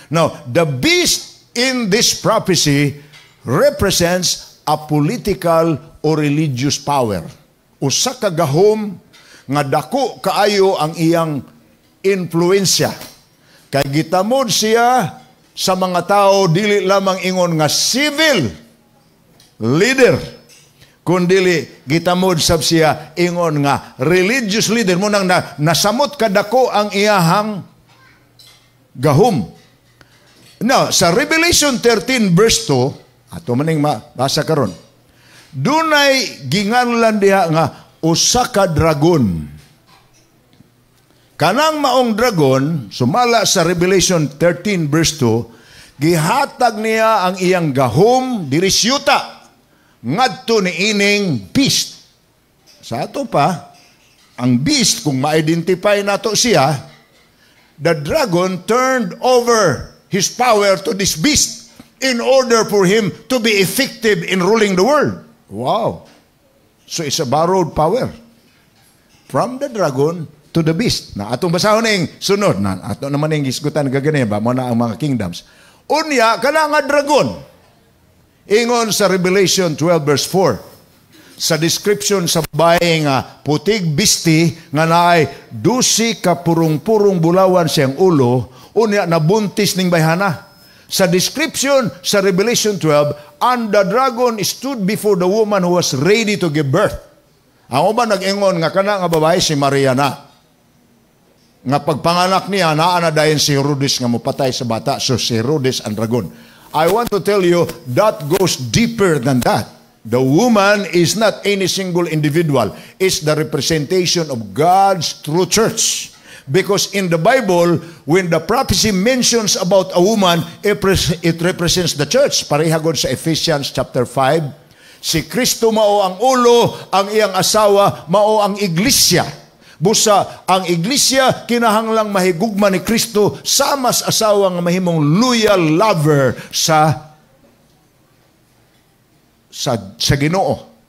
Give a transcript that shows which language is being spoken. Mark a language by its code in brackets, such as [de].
[en] Now, the beast in this prophecy represents a political or religious power. [ceb] Usa ka gahom nga dako kaayo ang iyang influensya. Kay gitamod siya sa mga tao dili lamang ingon nga civil leader, kundili gitamod sab siya ingon nga religious leader. Munang nasamot kadako ang iyahang gahom. Now, sa Revelation 13 verse 2, ato maning mabasa karon, dunay ginganlan diha nga usa ka dragon. Kanang maong dragon, sumala sa Revelation 13 verse 2, gihatag niya ang iyang gahom diri sa yuta ngadto ni ining beast. Sa ato pa, ang beast, kung ma-identify nato siya, [en] the dragon turned over his power to this beast in order for him to be effective in ruling the world. Wow. So it's a borrowed power from the dragon to the beast. [ceb] Na atong basahon na yung sunod, na ato naman yung isgutan gagana ba, mo na ang mga kingdoms. Unya, kana nga dragon, ingon sa Revelation 12 verse 4, sa description sa babae nga putig bisti nga naay 12 ka purong-purong bulawan siyang ulo, unya nabuntis ning bayhana. Sa description sa [en] Revelation 12, and the dragon stood before the woman who was ready to give birth. [ceb] Ang uban nag-ingon nga kana nga babae si Maria na. Nga pagpanganak niya, naa na dayon si Herodes nga mupatay sa bata. So si Herodes ang dragon. [en] I want to tell you, that goes deeper than that. The woman is not any single individual. It's the representation of God's true church. Because in the Bible, when the prophecy mentions about a woman, it represents the church. [ceb] Parehagod sa Ephesians chapter 5. Si Kristo mao ang ulo, ang iyang asawa mao ang iglesia. Busa, ang iglesia kinahanglang mahigugma ni Kristo sama sa asawa nga mahimong loyal lover sa Ginoo.